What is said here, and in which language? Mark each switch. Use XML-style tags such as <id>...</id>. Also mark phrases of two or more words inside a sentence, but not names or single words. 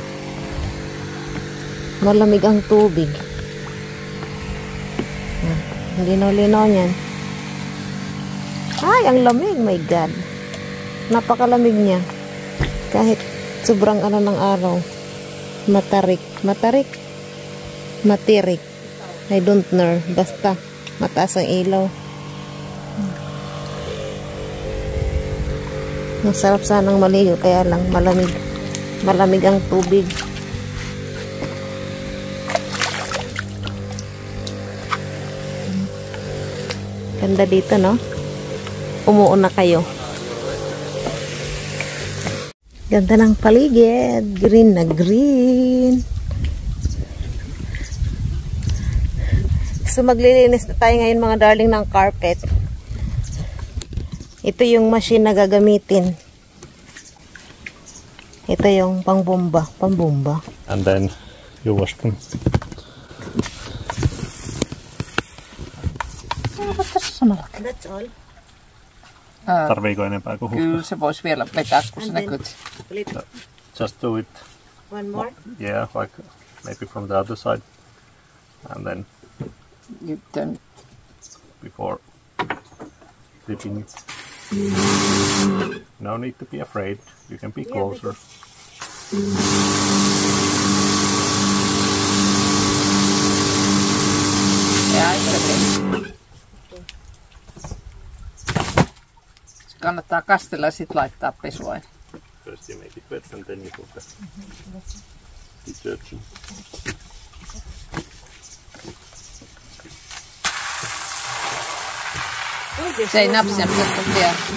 <tl>Malamig ang tubig. Linaw-linaw niyan. Ay, ang lamig.</tl> <en>My God.</en> <tl>Napakalamig niya. Kahit sobrang ano ng araw. Matarik. Matarik. Matirik.</tl> <en>I don't know.</en> <tl>Basta mataas ang ilaw. Masarap sanang maligo. Kaya lang malamig. Malamig ang tubig. Ganda dito, no? Umuuna kayo. Ganda ng paligid. Green na green. So maglilinis na tayo ngayon mga darling ng carpet. Ito yung machine na gagamitin. Ito yung pangbomba.</tl> <en>And then you wash them. That's all.</en> <fi>Tarviiko enempää kuin Kyllä se voisi vielä vetää, kun se näkyy.</fi> <en>Just do it. One more? Yeah, like maybe from the other side. And then</en> <fi>Nyt</fi> <en>before flipping it. No need to be afraid. You can be closer.</en> <fi>Ja, se kannattaa kastella ja sitten laittaa pesuaine.</fi> <en>First you make it wet and then you put the detergent.</en> <fi>Se ei napsia, mutta vielä.</fi>